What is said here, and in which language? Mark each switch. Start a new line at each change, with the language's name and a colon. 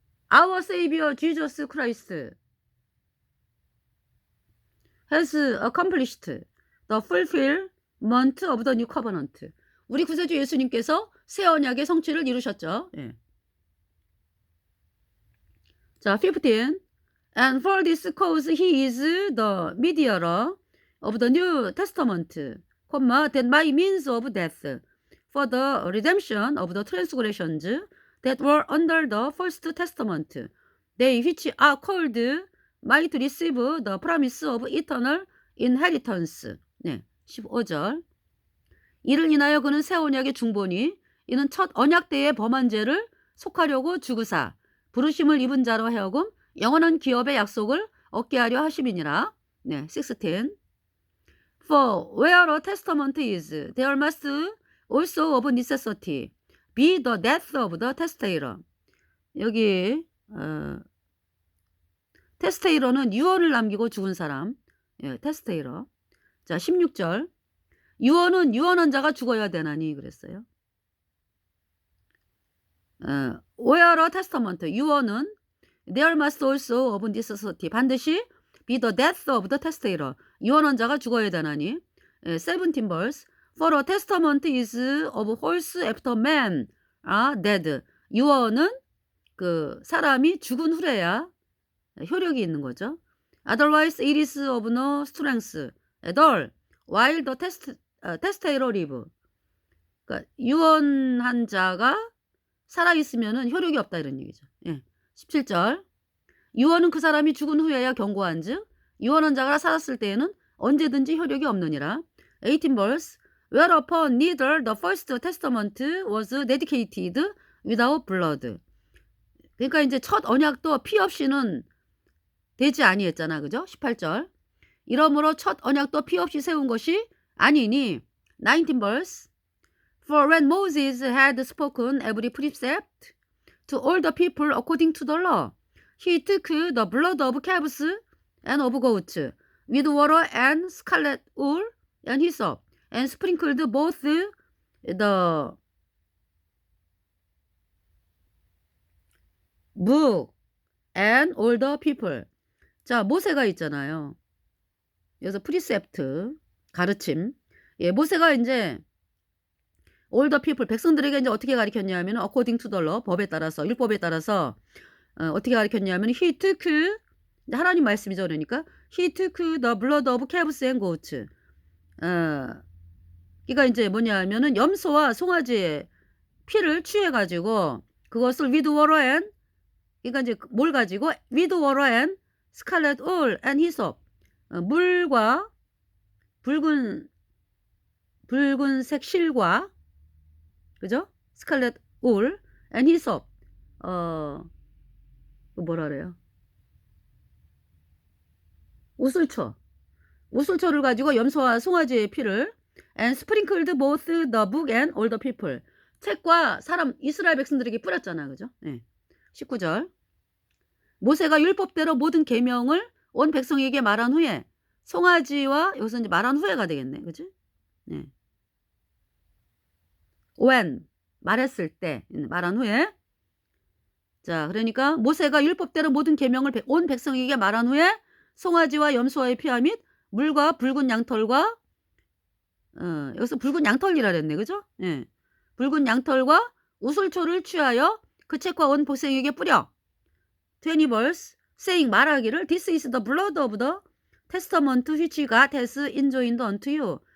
English: Our Savior Jesus Christ has accomplished the fulfillment of the new covenant.
Korean: 우리 구세주 예수님께서 새 언약의 성취를 이루셨죠. 예. 자, 15.
English: And for this cause he is the mediator of the New Testament, that by means of death, for the redemption of the transgressions that were under the first testament, they which are called might receive the promise of eternal inheritance.
Korean: 네, 15절. 이를 인하여 그는 새 언약의 중보니 이는 첫 언약 때의 범한 죄를 속하려고 죽으사 부르심을 입은 자로 하여금 영원한 기업의 약속을 얻게 하려 하심이니라. 네, 16. For where a testament is, there must also of necessity be the death of the testator. 여기 테스테이러는 유언을 남기고 죽은 사람. 예, 테스테이러. 자, 16절. 유언은 유언한 자가 죽어야 되나니 그랬어요.
English: where a testament, 유언은 there must also of necessity, 반드시 be the death of the testator,
Korean: 유언한 자가 죽어야 되나니.
English: 17 verse. For a testament is of horse after men are dead.
Korean: 유언은 그 사람이 죽은 후래야 효력이 있는 거죠.
English: Otherwise it is of no strength at all while the testator live.
Korean: 그러니까 유언한 자가 살아있으면 효력이 없다 이런 얘기죠. 예. 17절. 유언은 그 사람이 죽은 후에야 경고한즉 유언한 자가 살았을 때에는 언제든지 효력이 없느니라.
English: 18 verse. Whereupon neither the first testament was dedicated without blood.
Korean: 그러니까 이제 첫 언약도 피 없이는 되지 아니했잖아. 그죠? 18절. 이러므로 첫 언약도 피 없이 세운 것이 아니니.
English: 19 verse. For when Moses had spoken every precept to all the people according to the law, he took the blood of calves and of goats with water and scarlet wool and hyssop, and sprinkled both the book and all the people.
Korean: 자, 모세가 있잖아요. 여기서 프리셉트, 가르침. 예, 모세가 이제
English: all the people,
Korean: 백성들에게 이제 어떻게 가르쳤냐면
English: according to the law,
Korean: 법에 따라서, 율법에 따라서 어떻게 가르쳤냐면
English: he took,
Korean: 하나님 말씀이죠.
English: 그러니까 he took the blood of calves and goats.
Korean: 그러니까 이제 뭐냐면은 염소와 송아지의 피를 취해가지고 그것을
English: with water and,
Korean: 그러니까 이제 뭘 가지고
English: with water and scarlet wool and hyssop,
Korean: 물과 붉은색 실과, 그죠?
English: scarlet wool and hyssop,
Korean: 뭐라 그래요? 우슬초를 가지고 염소와 송아지의 피를
English: and sprinkled both the book and all the people,
Korean: 책과 사람 이스라엘 백성들에게 뿌렸잖아. 그죠? 네. 19절. 모세가 율법대로 모든 계명을 온 백성에게 말한 후에 송아지와 여기서 이제 말한 후에가 되겠네. 그지? 네. when 말했을 때 말한 후에 자 그러니까 모세가 율법대로 모든 계명을 온 백성에게 말한 후에 송아지와 염소와의 피와 및 물과 붉은 양털과 여기서 붉은 양털이라 그랬네. 그죠? 예. 붉은 양털과 우슬초를 취하여 그 책과 온 백성에게 뿌려
English: 20 verse saying
Korean: 말하기를
English: This is the blood of the testament which God has enjoined unto you.